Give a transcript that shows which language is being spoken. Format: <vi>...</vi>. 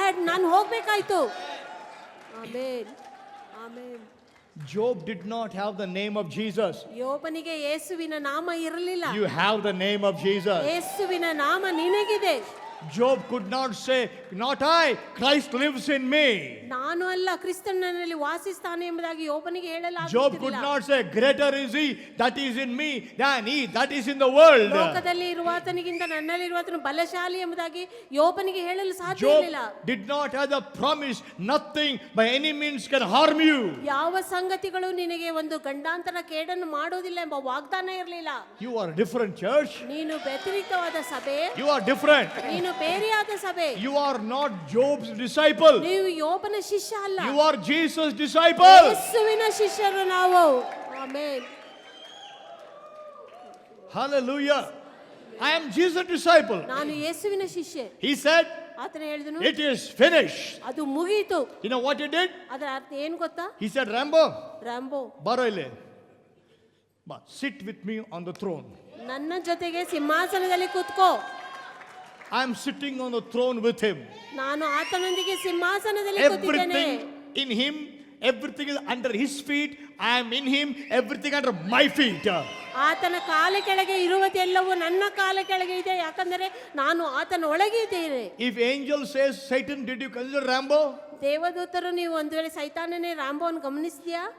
<kn>ನಾನು ಹೋಗ್ಬೇಕಾಯ್ತು. Amen, amen.</kn> <en>Job did not have the name of Jesus.</en> <kn>ಯೋಬನಿಗೆ ಯೇಸುವಿನ ನಾಮ ಇರಲಿಲ್ಲ.</kn> <en>You have the name of Jesus.</en> <kn>ಯೇಸುವಿನ ನಾಮ ನಿನಗಿದೆ.</kn> <en>Job could not say, not I, Christ lives in me.</en> <kn>ನಾನು ಅಲ್ಲ, ಕ್ರಿಸ್ತನು ನನ್ನಲ್ಲಿ ವಾಸಿಸ್ತಾನೆ ಎಂಬುದಾಗಿ ಯೋಬನಿಗೆ</kn> <en>Job</en> <kn>ಹೇಳಲಾಗುತ್ತಿಲ್ಲ.</kn> <en>could not say, greater is he that is in me than he that is in the world.</en> <kn>ಲೋಕದಲ್ಲಿ ಇರುವಾತನಿಗಿಂತ ನನ್ನಲ್ಲಿರುವಾತನು ಬಲಶಾಲಿ ಎಂಬುದಾಗಿ ಯೋಬನಿಗೆ ಹೇಳಲು ಸಾಧ್ಯ</kn> <en>Job</en> <kn>ಇರಲಿಲ್ಲ.</kn> <en>did not have the promise, nothing by any means can harm you.</en> <kn>ಯಾವ ಸಂಗತಿಗಳು ನಿನಗೆ ಒಂದು ಗಂಡಾಂತರ ಕೇಡನ್ನು ಮಾಡೋದಿಲ್ಲ ಎಂಬ ವಾಗ್ದಾನ ಇರಲಿಲ್ಲ.</kn> <en>You are different, church.</en> <kn>ನೀನು ವ್ಯತಿರಿಕ್ತವಾದ ಸಭೆ,</kn> <en>You are different.</en> <kn>ನೀನು ಬೇರೆಯಾದ ಸಭೆ.</kn> <en>You are not Job's disciple.</en> <kn>ನೀವು ಯೋಬನ ಶಿಷ್ಯ ಅಲ್ಲ,</kn> <en>You are Jesus' disciple.</en> <kn>ಯೇಸುವಿನ ಶಿಷ್ಯರು ನಾವು. Amen.</kn> <en>Hallelujah. I am Jesus' disciple.</en> <kn>ನಾನು ಯೇಸುವಿನ ಶಿಷ್ಯ.</kn> <en>He said,</en> <kn>ಆತನ ಹೇಳಿದನು,</kn> <en>it is finished.</en> <kn>ಅದು ಮುಗಿಯಿತು.</kn> <en>You know what he did?</en> <kn>ಅದರ ಅರ್ಥ ಏನು ಗೊತ್ತಾ?</kn> <en>He said, Rambo,</en> <kn>Rambo, baro ile.</kn> <en>Sit with me on the throne.</en> <kn>ನನ್ನ ಜೊತೆಗೆ ಸಿಂಹಾಸನದಲ್ಲಿ ಕೂತ್ಕೋ.</kn> <en>I am sitting on the throne with him.</en> <kn>ನಾನು ಆತನೊಂದಿಗೆ ಸಿಂಹಾಸನದಲ್ಲಿ ಕೂತಿದ್ದೇನೆ.</kn> <en>Everything in him, everything is under his feet. I am in him, everything under my feet.</en> <kn>ಆತನ ಕಾಲ ಕೆಳಗೆ ಇರುವುದೆಲ್ಲವೂ ನನ್ನ ಕಾಲ ಕೆಳಗೆ ಇದೆ, ಯಾಕಂದರೆ ನಾನು ಆತನ ಒಳಗೆ ಇದ್ದೇನೆ.</kn> <en>If angel says, Satan, did you consider Rambo?</en> <kn>ದೇವದೂತರು ನೀವು ಒಂದು ವೇಳೆ ಸೈತಾನನೇ ರಾಂಬೋವನ್ನು ಗಮನಿಸಿದ್ಯಾ?</kn>